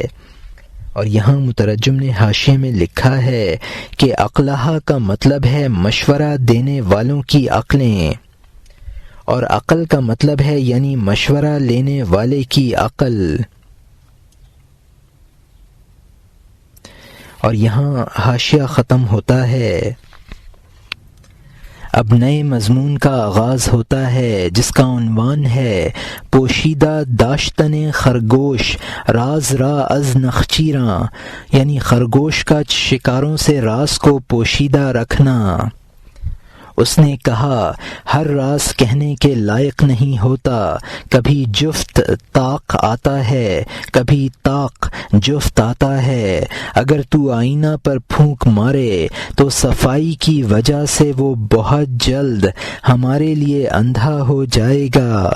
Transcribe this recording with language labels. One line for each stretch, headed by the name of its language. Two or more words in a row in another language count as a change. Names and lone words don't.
Urdu: اور یہاں مترجم نے حاشیے میں لکھا ہے کہ عقلہا کا مطلب ہے مشورہ دینے والوں کی عقلیں، اور عقل کا مطلب ہے یعنی مشورہ لینے والے کی عقل۔ اور یہاں حاشیہ ختم ہوتا ہے۔ اب نئے مضمون کا آغاز ہوتا ہے جس کا عنوان ہے
Persian: پوشیدہ داشتن خرگوش راز را از نخچیراں،
Urdu: یعنی خرگوش کا شکاروں سے راز کو پوشیدہ رکھنا۔ اس نے کہا ہر راز کہنے کے لائق نہیں ہوتا، کبھی جفت طاق آتا ہے، کبھی طاق جفت آتا ہے۔ اگر تو آئینہ پر پھونک مارے تو صفائی کی وجہ سے وہ بہت جلد ہمارے لیے اندھا ہو جائے گا۔